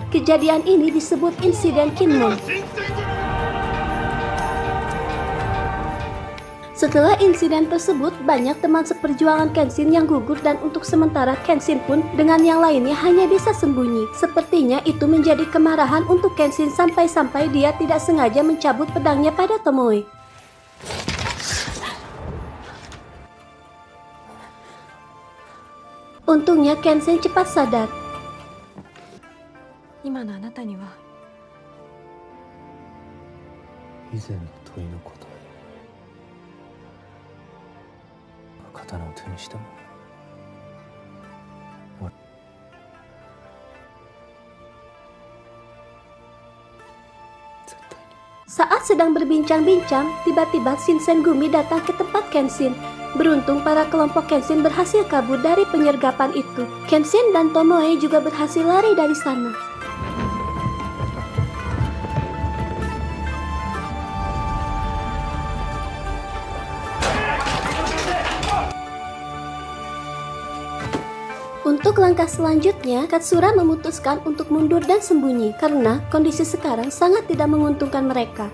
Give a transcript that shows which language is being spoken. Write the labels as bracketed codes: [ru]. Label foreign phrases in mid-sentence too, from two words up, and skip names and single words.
[id] Kejadian ini disebut insiden Kinmon. Setelah insiden tersebut, banyak teman seperjuangan Kenshin yang gugur dan untuk sementara Kenshin pun dengan yang lainnya hanya bisa sembunyi. Sepertinya itu menjadi kemarahan untuk Kenshin sampai-sampai dia tidak sengaja mencabut pedangnya pada Tomoe. Untungnya Kenshin cepat sadar. [ja] 今のあなたには以前の問いの答え、刀を手にしたもの。絶対に。 [id] Saat sedang berbincang-bincang, tiba-tiba Shinsengumi datang ke tempat Kenshin. Beruntung para kelompok Kenshin berhasil kabur dari penyergapan itu. Kenshin dan Tomoe juga berhasil lari dari sana. Untuk langkah selanjutnya, Katsura memutuskan untuk mundur dan sembunyi karena kondisi sekarang sangat tidak menguntungkan mereka.